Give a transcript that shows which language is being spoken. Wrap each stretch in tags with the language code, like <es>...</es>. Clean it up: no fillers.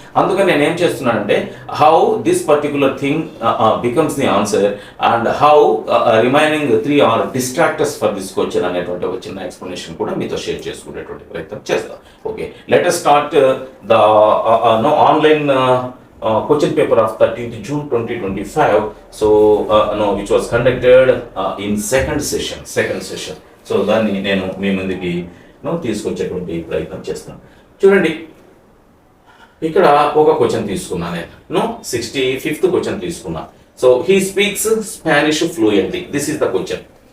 <te>అందుకని నేను ఏం చేస్తున్నానంటే</te> <en>how this particular thing becomes the answer and how remaining 3 are distractors for this question</en> <te>అనేటువంటి ఒక చిన్న ఎక్స్ప్లెనేషన్ కూడా మీతో షేర్ చేసుకునేటువంటి ప్రయత్నం చేస్తాం.</te> <en>Okay, let us start the online question paper of 13th June 2025. So no, which was conducted in second session.</en> <te>So దాన్ని నేను మీ ముందుకి తీసుకొచ్చేటువంటి ప్రయత్నం చేస్తాను. చూడండి, ఇక్కడ ఒక క్వశ్చన్ తీసుకున్నా నేను 65th క్వశ్చన్ తీసుకున్నా.</te> <en>So he speaks Spanish fluently, this is the question.</en>